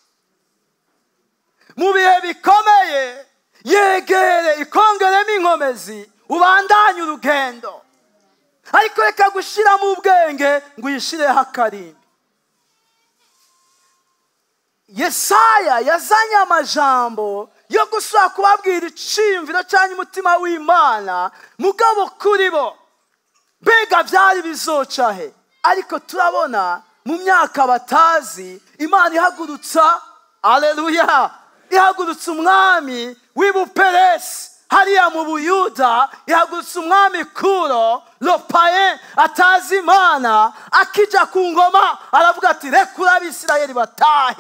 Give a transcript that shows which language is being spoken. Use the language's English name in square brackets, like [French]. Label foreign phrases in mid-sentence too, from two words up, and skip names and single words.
[Rundi] Mu bihe bikomeye yegere ikongeremo inkomezi ubandanye urugendo, ariko reka gushira mu bwenge ngo uyishireho akarimbi. Yesaya yazanye amajambo yo gusubira kubabwira iciyumviro cyangwa umutima w'Imana, mugabo kuri bo mbega byari bizoca he? Ariko turabona mu myaka batazi Imana ihagurutsa, haleluya, ihagurutsa umwami w'Ibuperesi hariya mu Buyuda, ihagurutsa umwami Kuro Lopaye atazi Imana, akija ku ngoma aravuga ati rekura Abisirayeli batahe.